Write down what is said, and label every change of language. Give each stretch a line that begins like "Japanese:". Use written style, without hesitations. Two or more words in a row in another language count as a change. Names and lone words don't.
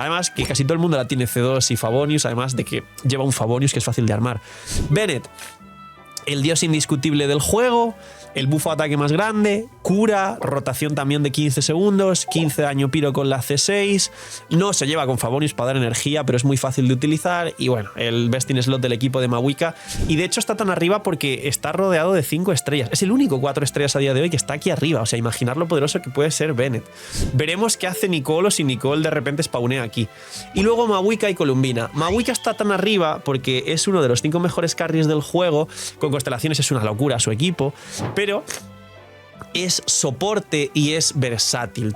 Spanish: Además, que casi todo el mundo la tiene C2 y Favonius, además de que lleva un Favonius que es fácil de armar. Bennett, el dios indiscutible del juego, el bufo ataque más grande, cura, rotación también de 15 segundos, 15 daño piro con la C6, no se lleva con Favonius para dar energía, pero es muy fácil de utilizar, y bueno, el
English: best in slot
Spanish: del equipo de Mawika, y de hecho está tan arriba porque está rodeado de 5 estrellas, es el único 4 estrellas a día de hoy que está aquí arriba, o sea, imaginar lo poderoso que puede ser Bennett. Veremos qué hace Nicole o si Nicole de repente spawnea aquí. Y luego Mawika y Columbina. Mawika está tan arriba porque es uno de los 5 mejores carries del juego, con constelaciones es una locura su equipo, pero es soporte y es versátil.